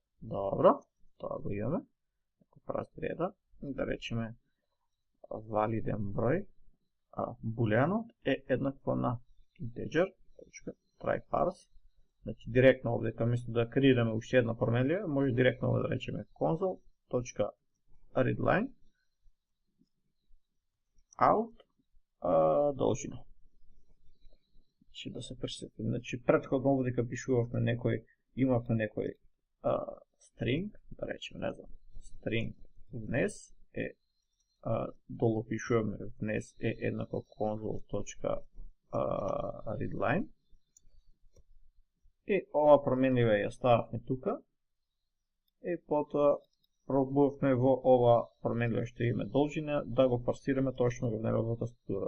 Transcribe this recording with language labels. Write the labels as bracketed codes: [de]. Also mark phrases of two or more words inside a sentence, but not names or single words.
[mk] Добро, тоа го имаме. Ако празни реда, да речеме валиден број, булеанот е еднакво на интеџер, [en] try parse. [mk] Значи директно овде место да креираме уште една променлива, може директно да речеме [en] console.readline out [mk] должина. Значи да се пресетиме, значи претходно овде кога пишувавме имавме некој string, да речеме, не знам, string внес е долу пишуваме внес е еднакво console.readline и ова променлива ја стававме тука и потоа пробувавме во ова променлива што имаме должина да го парсираме тоа што го внеле во тастатура.